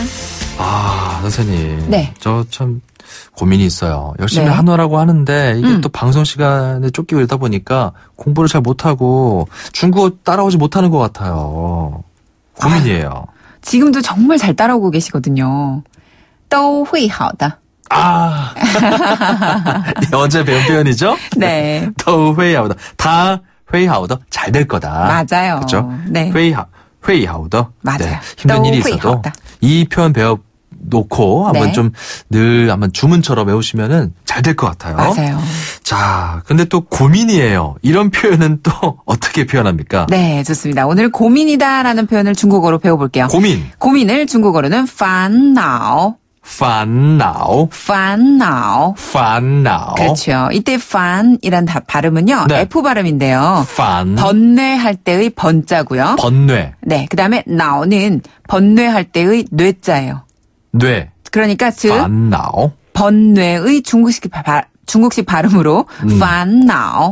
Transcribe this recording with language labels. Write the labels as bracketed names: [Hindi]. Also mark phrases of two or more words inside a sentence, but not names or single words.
[Korean] 아, 선생님. 네. 저 참 고민이 있어요. 열심히 네. 한어라고 하는데 이게 또 방송 시간에 쫓기고 이러다 보니까 공부를 잘 못하고 중국어 따라오지 못하는 것 같아요. 고민이에요. 지금도 정말 잘 따라오고 계시거든요. [Chinese] 都会好的. [Korean] 아. 언제 배운 표현이죠? 네. [Chinese] 都会好的. 都会好的 [Korean] 잘 될 거다. 맞아요. 그렇죠? 네. [Chinese] 会好的. [Korean] 맞아요. 네. 힘든 일이 있어도 [Chinese] 都会好的. [Korean] 이 표현 배워놓고 한번 네. 좀 늘 한번 주문처럼 외우시면은 잘 될 것 같아요. 맞아요. 자, 근데 또 고민이에요. 이런 표현은 또 어떻게 표현합니까? 네, 좋습니다. 오늘 고민이다라는 표현을 중국어로 배워볼게요. 고민을 중국어로는 烦恼. [Chinese] 烦恼. 烦恼. 烦恼. [Korean] 그렇죠. 이때 烦이란 발음은요. 네. F 발음인데요. [Chinese] 烦. [Korean] 번뇌할 때의 번자고요. 번뇌. 네, 그다음에 나오는 번뇌할 때의 뇌자예요. 뇌. 그러니까 즉 [Chinese] 烦恼. [Korean] 번뇌의 중국식 발음으로 판나오.